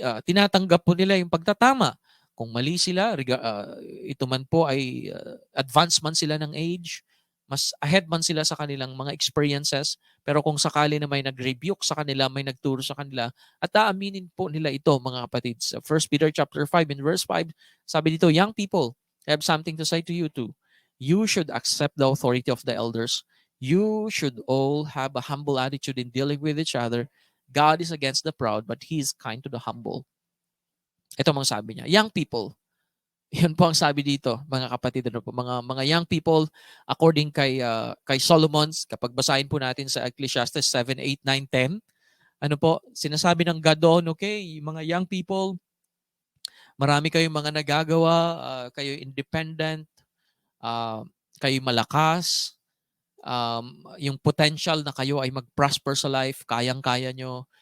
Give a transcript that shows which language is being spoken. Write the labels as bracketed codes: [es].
[tl] Tinatanggap po nila yung pagtatama. Kung mali sila, ito man po ay advanced man sila ng age, mas ahead man sila sa kanilang mga experiences, pero kung sakali na may nag-rebuke sa kanila, may nagturo sa kanila, at aaminin po nila ito, mga kapatid. Sa 1 Peter chapter 5 and verse 5, sabi dito, [en] young people, I have something to say to you too. You should accept the authority of the elders. You should all have a humble attitude in dealing with each other. God is against the proud, but He is kind to the humble. [tl] Ito mga sabi niya. Young people. Yun po ang sabi dito, mga kapatid, mga young people, according kay Solomon, kapag basahin po natin sa Ecclesiastes 7, 8, 9, 10, sinasabi ng God doon, okay, mga young people, marami kayong mga nagagawa, kayo independent, kayo malakas, yung potential na kayo ay mag-prosper sa life, kayang-kaya nyo.